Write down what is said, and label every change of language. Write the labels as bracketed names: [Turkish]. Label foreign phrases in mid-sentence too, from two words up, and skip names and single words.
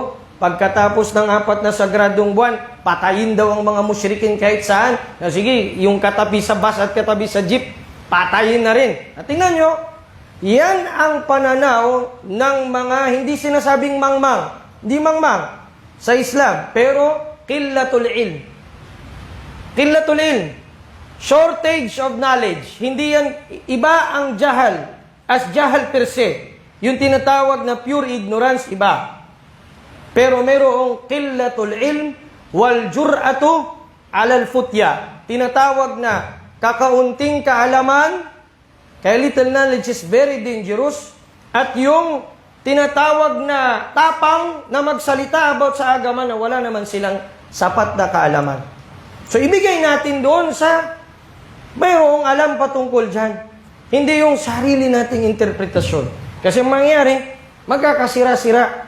[Filipino] Pagkatapos ng 4 na sagradong buwan, patayin daw ang mga musyrikin kahit saan. Na sige, yung katabi sa bus at katabi sa jeep, patayin na rin. At tingnan nyo, yan ang pananaw ng mga hindi sinasabing mangmang. Hindi mangmang sa Islam, pero [Arabic] قلة العلم. قلة العلم. [English] Shortage of knowledge. [Filipino] Hindi yan, iba ang jahal. As jahal [Latin] per se. [Filipino] Yung tinatawag na [English] pure ignorance, [Filipino] iba. Pero mayroong [Arabic] قلة العلم والجرأة على الفتيا. [Filipino] Tinatawag na kakaunting kaalaman, kaya [English] little knowledge is very dangerous. [Filipino] At yung tinatawag na tapang na magsalita about sa agama na wala naman silang sapat na kaalaman. So ibigay natin doon sa mayroong alam patungkol dyan. Hindi yung sarili nating interpretasyon. Kasi mangyari, magkakasira-sira.